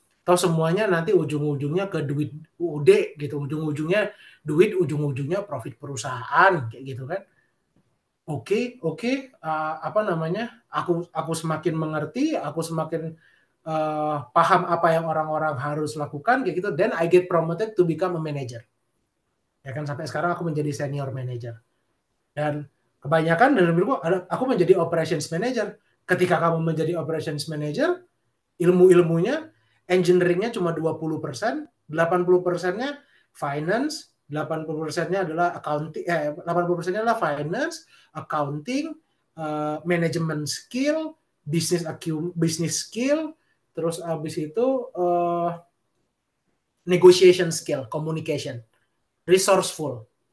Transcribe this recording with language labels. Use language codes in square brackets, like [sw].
[id] Toh semuanya nanti ujung-ujungnya ke duit UUD gitu, ujung-ujungnya duit, ujung-ujungnya profit perusahaan kayak gitu kan. Oke, apa namanya? Aku semakin mengerti, aku semakin paham apa yang orang-orang harus lakukan kayak gitu. [en] Then I get promoted to become a manager. [id] Ya kan sampai sekarang aku menjadi senior manager. Dan kebanyakan dalam hidupku aku menjadi operations manager. Ketika kamu menjadi operations manager, ilmu-ilmunya engineering-nya cuma 20%, 80%-nya finance, 80%-nya adalah accounting, 80%-nya adalah finance, accounting, management skill, business skill, terus habis itu negotiation skill, communication, resourceful.